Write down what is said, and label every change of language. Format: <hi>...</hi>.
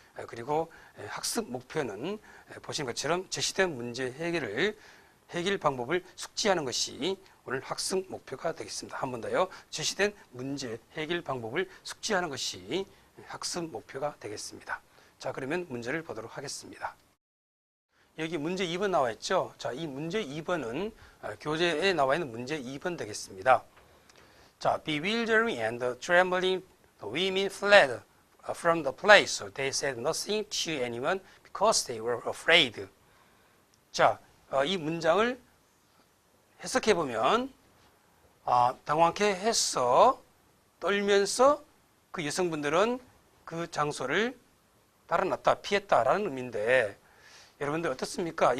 <ko>그리고 학습 목표는 보신 것처럼 제시된 문제 해결 방법을 숙지하는 것이 오늘 학습 목표가 되겠습니다. 한 번 더요. 제시된 문제 해결 방법을 숙지하는 것이 학습 목표가 되겠습니다. 자, 그러면 문제를 보도록 하겠습니다. 여기 문제 2번 나와 있죠. 자, 이 문제 2번은 교재에 나와 있는 문제 2번 되겠습니다.</ko> <en>자, bewildering and trembling, the women fled from the place. They said nothing to anyone because they were afraid.</en> <ko>자, 이 문장을 해석해 보면 당황케 해서 떨면서 그 여성분들은 그 장소를 달아났다, 피했다라는 의미인데, 여러분들 어떻습니까?</ko>